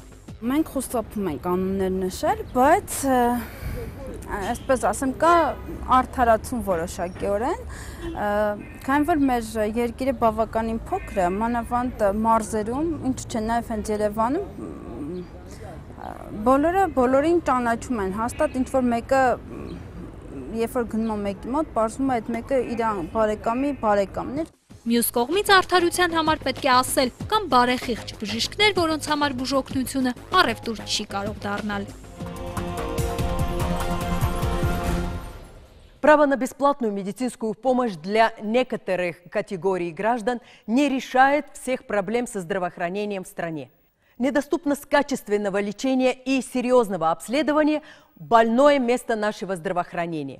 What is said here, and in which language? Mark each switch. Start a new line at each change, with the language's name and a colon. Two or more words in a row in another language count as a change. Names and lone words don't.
Armenian: Մենք խուսափում ենք կանոններ նշել, բայց այսպես ասեմ, կա արդարացում որոշակիորեն, քանի որ մեր երկիրը բավականին փոքր է, մանավանդ մարզերում, ինչ չէ, նաև հենց Երևանում բոլորին ճանաչում են, հաստատ ինչ-որ մեկը, երբ որ գնում է մեկի մոտ, պարզվում է այդ մեկը իր բարեկամի բարեկամն էր։ Մյուս կողմից արդարության համար պետք է ասել, կամ բարեխիղճ բժիշկներ, որոնց համար բուժօգնությունը առևտուր չի կարող դառնալ։
Russian: Право на бесплатную медицинскую помощь для некоторых категорий граждан не решает всех проблем со здравоохранением в стране. Недоступность качественного лечения и серьезного обследования – больное место нашего здравоохранения.